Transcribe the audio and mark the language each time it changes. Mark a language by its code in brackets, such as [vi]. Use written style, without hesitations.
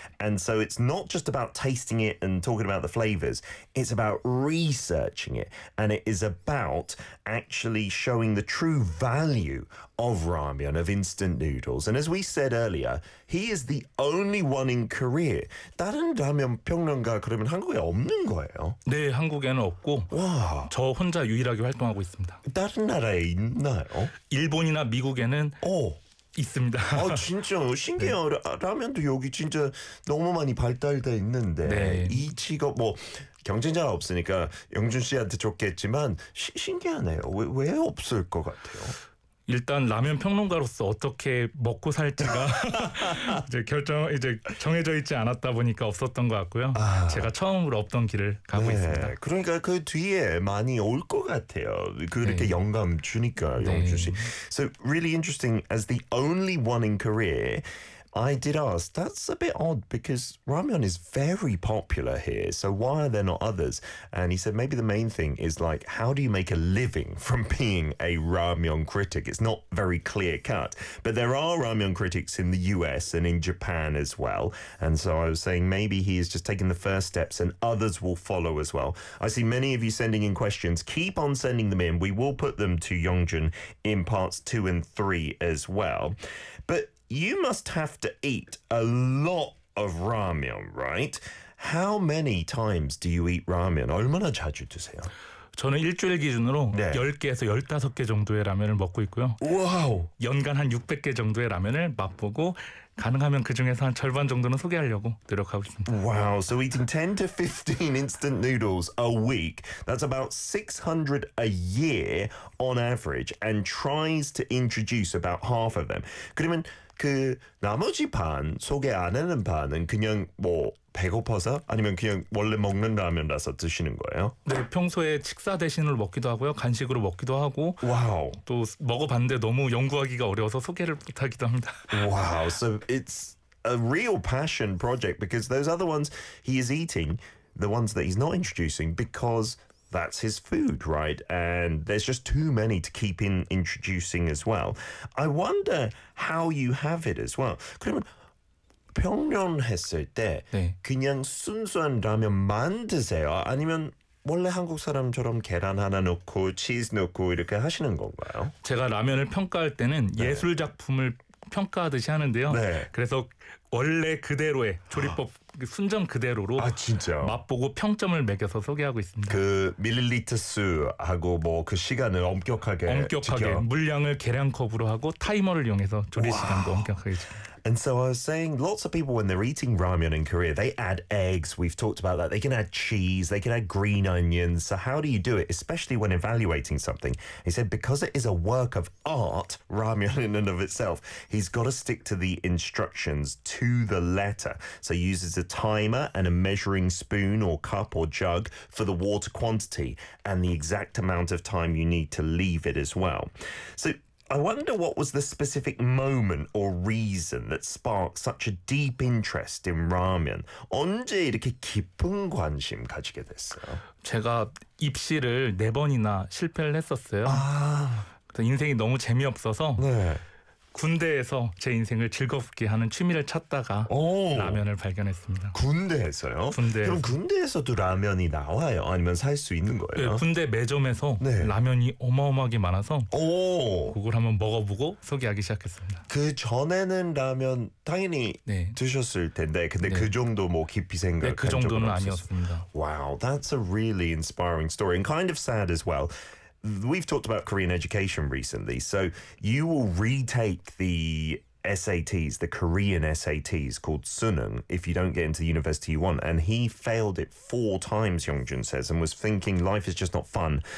[en] And so it's not just about tasting it and talking about the flavors. It's about researching it. And it is about actually showing the true value of ramen, of instant noodles. And as we said earlier, he is the only one in Korea. [ko] 다른 라면 평론가 그러면 한국에 없는 거예요? 네, 한국에는 없고. 와. 저 혼자 유일하게 활동하고 있습니다. 다른 나라에 있나요? 일본이나 미국에는 오. 있습니다. 아, 진짜 신기해요. 네. 라면도 여기 진짜 너무 많이 발달돼 있는데 네. 이 직업 뭐 경쟁자가 없으니까 영준 씨한테 좋겠지만 신기하네요. 왜 없을 것 같아요? 일단 라면 평론가로서 어떻게 먹고 살지가 이제 정해져 있지 않았다 보니까 없었던 것 같고요. 아. 제가 처음으로 없던 길을 가고 네. 있습니다. 그러니까 그 뒤에 많이 올 것 같아요. 그렇게 네. 영감 주니까 네. 영준 씨. [en] So really interesting. As the only one in Korea, I did ask. That's a bit odd because ramen is very popular here. So why are there not others? And he said maybe the main thing is like, how do you make a living from being a ramen critic? It's not very clear cut. But there are ramen critics in the US and in Japan as well. And so I was saying maybe he is just taking the first steps and others will follow as well. I see many of you sending in questions. Keep on sending them in. We will put them to Youngjun in parts 2 and 3 as well. But you must have to eat a lot of ramen, right? How many times do you eat ramen? [ko] 얼마나 자주 드세요? 저는 일주일 기준으로 네. 10개에서 15개 정도의 라면을 먹고 있고요. 와우! 연간 한 600개 정도의 라면을 맛보고 가능하면 그 중에서 한 절반 정도는 소개하려고 노력하고 있습니다. [en] Wow, so eating 10 to 15 instant noodles a week, that's about 600 a year on average, and tries to introduce about half of them. [ko] 그러면 그 나머지 반, 소개 안 하는 반은 그냥 뭐 배고파서? 아니면 그냥 원래 먹는 라면이라서 드시는 거예요? 네, 평소에 식사 대신으로 먹기도 하고요. 간식으로 먹기도 하고. 와우. 또 먹어봤는데 너무 연구하기가 어려워서 소개를 못하기도 합니다. 와우. [en] So it's a real passion project because those other ones he is eating, the ones that he's not introducing because that's his food, right? And there's just too many to keep in introducing as well. I wonder how you have it as well. [ko] 그러면 평론했을 때 네. 그냥 순수한 라면만 드세요? 아니면 원래 한국 사람처럼 계란 하나 넣고 치즈 넣고 이렇게 하시는 건가요? 제가 라면을 평가할 때는 네. 예술 작품을 평가하듯이 하는데요. 네. 그래서 원래 그대로의 조리법 순정 그대로로 아, 진짜요? 맛보고 평점을 매겨서 소개하고 있습니다. 그 밀리리터 수하고 뭐 그 시간을 엄격하게 지켜. 물량을 계량컵으로 하고 타이머를 이용해서 조리 와우. 시간도 엄격하게 지켜. [en] And so I was saying, lots of people when they're eating ramen in Korea, they add eggs. We've talked about that. They can add cheese. They can add green onions. So how do you do it, especially when evaluating something? He said, because it is a work of art, ramen in and of itself, he's got to stick to the instructions to the letter. So he uses a timer and a measuring spoon or cup or jug for the water quantity and the exact amount of time you need to leave it as well. So I wonder what was the specific moment or reason that sparked such a deep interest in ramen. [ko] 언제 이렇게 깊은 관심 가지게 됐어요? 제가 입시를 네 번이나 실패를 했었어요. 아. 그래서 인생이 너무 재미없어서 네. 군대에서 제 인생을 즐겁게 하는 취미를 찾다가 오. 라면을 발견했습니다. 군대에서요? 군대에서. 그럼 군대에서도 라면이 나와요? 아니면 살 수 있는 거예요? 네, 군대 매점에서 네. 라면이 어마어마하게 많아서 오. 그걸 한번 먹어보고 소개하기 시작했습니다. 그 전에는 라면 당연히 네. 드셨을 텐데 근데 네. 그 정도 뭐 깊이 생각한 네, 그 정도는 아니었습니다. [en] 와우, wow, that's a really inspiring story and kind of sad as well. We've talked about Korean education recently, so you will retake the SATs, the Korean SATs called 수능, if you don't get into the university you want. And he failed it four times, Yongjun says, and was thinking life is just not fun.